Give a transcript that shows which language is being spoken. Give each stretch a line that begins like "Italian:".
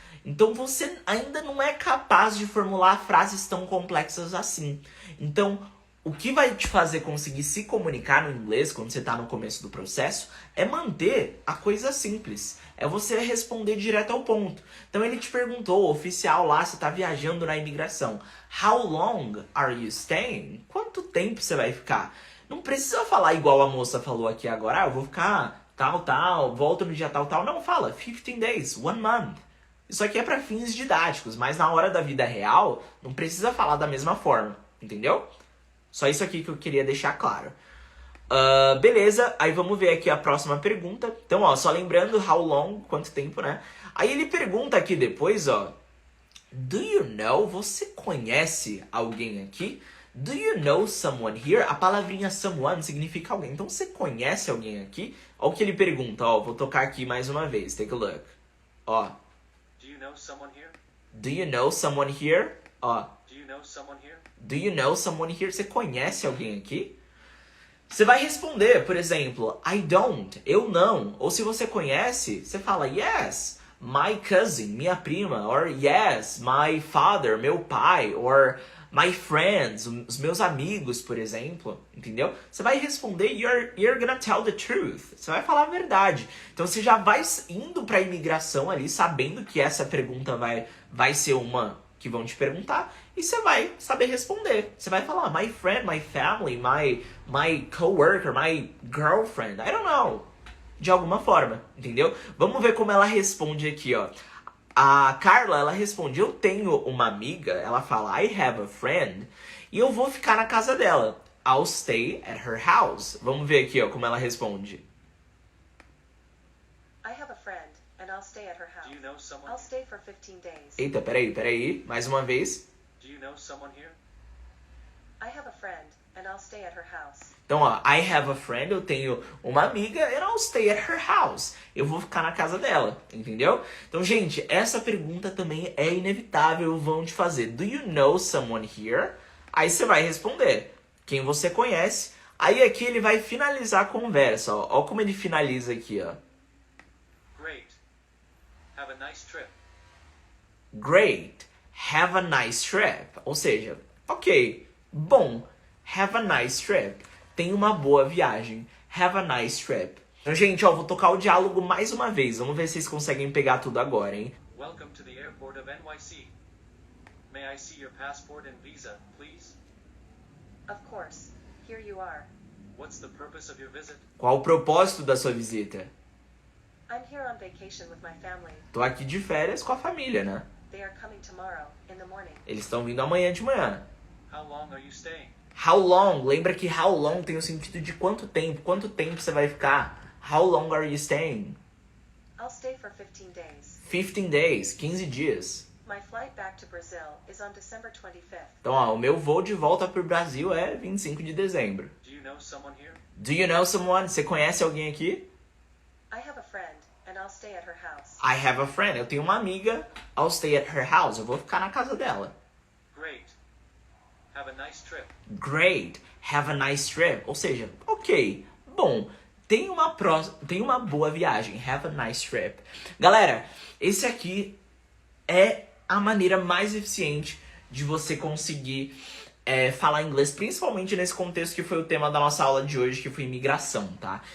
Portuguese: Então você ainda não é capaz de formular frases tão complexas assim. Então, o que vai te fazer conseguir se comunicar no inglês quando você está no começo do processo é manter a coisa simples. É você responder direto ao ponto. Então ele te perguntou, o oficial lá, você está viajando na imigração.
English: How long are you staying?
Portuguese: Quanto tempo você vai ficar? Não precisa falar igual a moça falou aqui agora. Ah, eu vou ficar tal, volto no dia tal. Não, fala
English: 15 days, 1 month.
Portuguese: Isso aqui é para fins didáticos, mas na hora da vida real, não precisa falar da mesma forma, entendeu? Só isso aqui que eu queria deixar claro. Beleza, aí vamos ver aqui a próxima pergunta. Então, ó, só lembrando,
English: how long,
Portuguese: quanto tempo, né? Aí ele pergunta aqui depois, ó.
English: Do you know,
Portuguese: você conhece alguém aqui?
English: Do you know someone here?
Portuguese: A palavrinha someone significa alguém. Então, você conhece alguém aqui? Ó o que ele pergunta, ó. Vou tocar aqui mais uma vez,
English: take a look.
Portuguese: Ó.
English: Do you know someone here? Do you know someone here?
Portuguese: Ó.
English: Do you know someone here? Do you know someone here?
Portuguese: Você conhece alguém aqui? Você vai responder, por exemplo,
English: I don't,
Portuguese: eu não. Ou se você conhece, você fala
English: yes, my cousin,
Portuguese: minha prima.
English: Or yes, my father,
Portuguese: meu pai.
English: Or my friends,
Portuguese: os meus amigos, por exemplo. Entendeu? Você vai responder,
English: you're gonna tell the truth.
Portuguese: Você vai falar a verdade. Então você já vai indo pra imigração ali, sabendo que essa pergunta vai ser uma que vão te perguntar, e você vai saber responder. Você vai falar,
English: my friend, my family, my coworker, my girlfriend, I don't know.
Portuguese: De alguma forma, entendeu? Vamos ver como ela responde aqui, ó. A Carla, ela responde, eu tenho uma amiga, ela fala,
English: I have a friend,
Portuguese: e eu vou ficar na casa dela.
English: I'll stay at her house.
Portuguese: Vamos ver aqui, ó, como ela responde.
English: I have a friend, and I'll stay at her house. Do you know someone? I'll stay for 15 days.
Portuguese: Eita, peraí, mais uma vez.
English: Do you know someone here? I have a friend, and I'll stay at her house.
Portuguese: Então, ó,
English: I have a friend,
Portuguese: eu tenho uma amiga,
English: and I'll stay at her house.
Portuguese: Eu vou ficar na casa dela, entendeu? Então, gente, essa pergunta também é inevitável, vão te fazer.
English: Do you know someone here?
Portuguese: Aí você vai responder quem você conhece. Aí aqui ele vai finalizar a conversa, ó. Ó como ele finaliza aqui, ó.
English: Great. Have a nice trip. Great. Have a nice trip.
Portuguese: Ou seja, ok, bom.
English: Have a nice trip.
Portuguese: Tenha uma boa viagem.
English: Have a nice trip.
Portuguese: Então, gente, ó, vou tocar o diálogo mais uma vez. Vamos ver se vocês conseguem pegar tudo agora, hein?
English: Welcome to the airport of NYC. May I see your passport and visa, please? Of course. Here you are. What's the purpose of your visit?
Portuguese: Qual o propósito da sua visita?
English: I'm here on vacation with my family.
Portuguese: Tô aqui de férias com a família, né?
English: They are coming tomorrow in the morning.
Portuguese: Eles estão vindo amanhã de manhã.
English: How long are you staying? How long?
Portuguese: Lembra que
English: how long
Portuguese: tem o sentido de quanto tempo. Quanto tempo você vai ficar?
English: How long are you staying? I'll stay for 15 days. 15 days,
Portuguese: 15 dias.
English: My flight back to Brazil is on December 25th.
Portuguese: Então, ó, o meu voo de volta pro Brasil é 25 de dezembro.
English: Do you know someone here? Do you know someone?
Portuguese: Você conhece alguém aqui?
English: I have a friend, and I'll stay at her house. I have a friend.
Portuguese: Eu tenho uma amiga.
English: I'll stay at her house.
Portuguese: Eu vou ficar na casa dela.
English: Great. Have a nice trip. Great. Have a nice trip.
Portuguese: Ou seja, ok, bom, tenha uma boa viagem.
English: Have a nice trip.
Portuguese: Galera, esse aqui é a maneira mais eficiente de você conseguir falar inglês, principalmente nesse contexto que foi o tema da nossa aula de hoje, que foi imigração, tá?